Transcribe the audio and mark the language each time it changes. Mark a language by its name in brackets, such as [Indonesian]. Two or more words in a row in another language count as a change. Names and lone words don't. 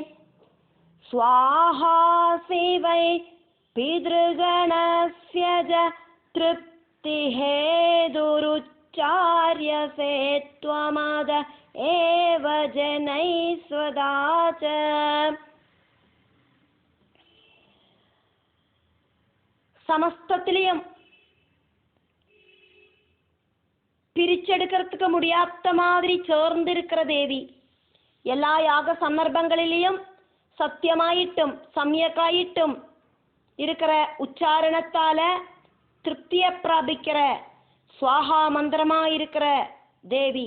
[Sanskrit] स्वाहासि वै पितृगणस्य च तृप्तिहेतुरुच्चार्यसे त्वमद एव जनैः स्वदा च. [Tamil] समस्तத்திலும் பிரிச்செடுக்கிறதுக்கு முடியாத மாதிரி சேர்ந்திருக்கிற தேவி. எல்லா யாக சந்தர்ப்பங்களிலையும் சத்தியமாயிட்டும் சமயக்காயிட்டும் இருக்கிற உச்சாரணத்தால திருப்தியை பிராபிக்கிற சுவாகா மந்திரமாயிருக்கிற தேவி.